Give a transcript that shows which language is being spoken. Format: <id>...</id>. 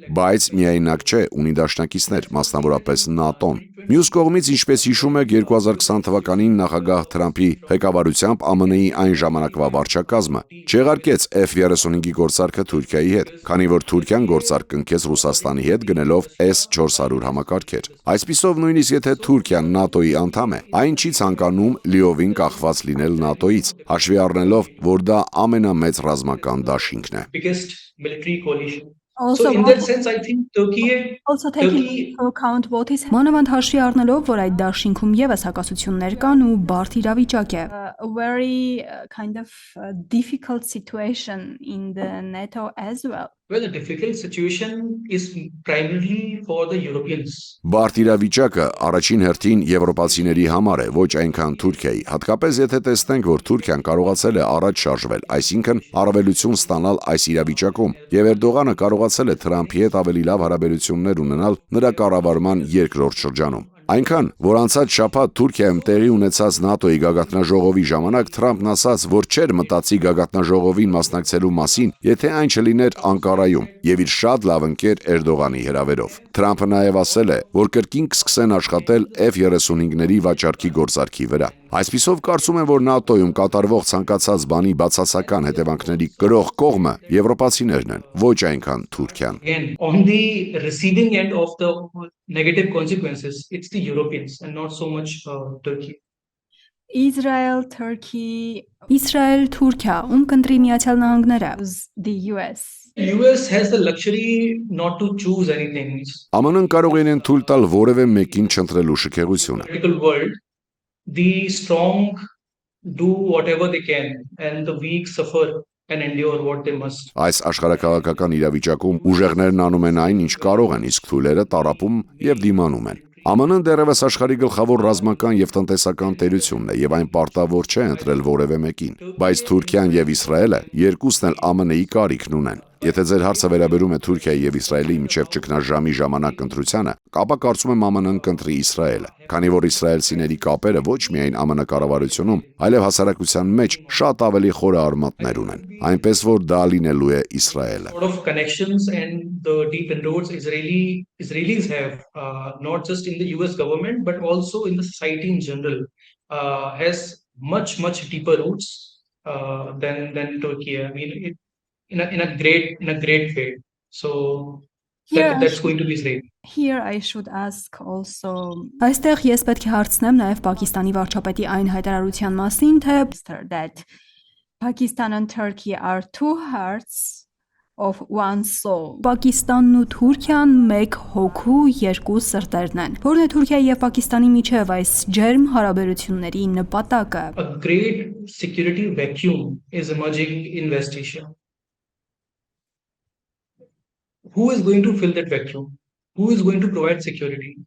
<hy>բայց միայնակ չէ, ունի դաշնակիցներ, մասնավորապես ՆԱՏՕ-ն։ Մյուս կողմից, ինչպես հիշում եք, 2020 թվականին նախագահ Թրամփի ղեկավարությամբ ԱՄՆ-ի այն ժամանակվա վարչակազմը չեղարկեց F-35-ի գործարքը Թուրքիայի հետ, քանի որ Թուրքիան գործարք կնքեց Ռուսաստանի հետ գնելով S-400 համակարգեր։ Այսպիսով, նույնիսկ եթե Թուրքիան ՆԱՏՕ-ի անդամ է, այն չի ցանկանում լիովին կախված լինել ՆԱՏՕ-ից, հաշվի առնելով, որ դա ամենամեծ ռազմական դաշինքն է։</hy> <en>Biggest military coalition. So in that sense, I think Turkey account what is</en> <hy>Մանավանդ հաշվի առնելով, որ այդ դաշինքում եւս հակասություններ կան ու բարդ իրավիճակ է.</hy> <en>A very kind of difficult situation in the NATO as well. well, the difficult situation is primarily for the Europeans.</en> <hy>Բարդ իրավիճակը առաջին հերթին եվրոպացիների համար է, ոչ այնքան Թուրքիայի, հատկապես եթե տեսնենք, որ Թուրքիան կարողացել է առաջ շարժվել, այսինքն առավելություն ստանալ այս իրավիճակում, եւ Էրդողանը կարողացել է Թրամփի հետ ավելի լավ հարաբերություններ ունենալ նրա կառավարման երկրորդ շրջանում։ Այնքան, որ անցած շաբաթ Թուրքիայում տեղի ունեցած ՆԱՏՕ-ի գագաթնաժողովի ժամանակ Թրամփն ասաց, որ չէր մտածի գագաթնաժողովին մասնակցելու մասին, եթե այն չլիներ Անկարայում եւ իր շատ լավ ընկեր Էրդողանի հրավերով։ Թրամփը նաեւ ասել է, որ կրկին կսկսեն աշխատել F-35-ների վաճառքի գործարքի վրա։ Այսպիսով կարծում եմ, որ ՆԱՏՕ-ում կատարվող ցանկացած բանի բացասական հետևանքների կրող կողմը եվրոպացիներն են, ոչ այնքան Թուրքիան։</hy> <en>Again, on the receiving end of the negative consequences, it's the Europeans and not so much Turkey. Israel, Turkey,</en> <hy>Իսրայել, Թուրքիա, ում կընտրի Միացյալ Նահանգները։</hy> <en>the US. US has the luxury not to choose anything.</en> <hy>ԱՄՆ-ն կարող են թույլ տալ որևէ մեկին չընտրելու շքեղությունը։</hy> <en>Political world, the strong do whatever they can and the weak suffer and endure what they must.</en> <hy>Այս աշխարհակաղակական իրավիճակում ուժեղներն անում են այն, ինչ կարող են, իսկ թույլերը տարապում եւ դիմանում են։ ԱՄՆ-ն դեռևս աշխարհի գլխավոր ռազմական եւ տնտեսական տերությունն է եւ այն պարտավոր չէ ընտրել որևէ մեկին, բայց Թուրքիան եւ Իսրայելը երկուսն էլ ԱՄՆ-ի կարիքն ունեն։ Եթե ձեր հարցը վերաբերում է Թուրքիայի եւ Իսրայելի միջև ճգնաժամի ժամանակ ընտրությանը, ապա կարծում եմ ԱՄՆ-ն կընտրի Իսրայելը, քանի որ իսրայելցիների կապերը ոչ միայն ԱՄՆ կառավարությունում, այլև հասարակության մեջ շատ ավելի խորը արմատներ ունեն, այնպես որ դա լինելու է Իսրայելը։</hy> <en>A lot of connections and the deep inroads Israelis have, not just in the US government but also in the society in general, has much deeper roots than Turkey. I mean, in a great way. So that's going to be Israel. Here I should ask also</en> <hy>Այստեղ ես պետք է հարցնեմ նաև Պակիստանի վարչապետի այն հայտարարության մասին, թե</hy> <en>that Pakistan and Turkey are two hearts of one soul.</en> <hy>Պակիստանն ու Թուրքիան մեկ հոգու երկու սրտերն են։ Որն է Թուրքիայի եւ Պակիստանի միջև այս ջերմ հարաբերությունների նպատակը։</hy> <en>A great security vacuum is emerging in West Asia. Who is going to fill that vacuum? Who is going to provide security?</en>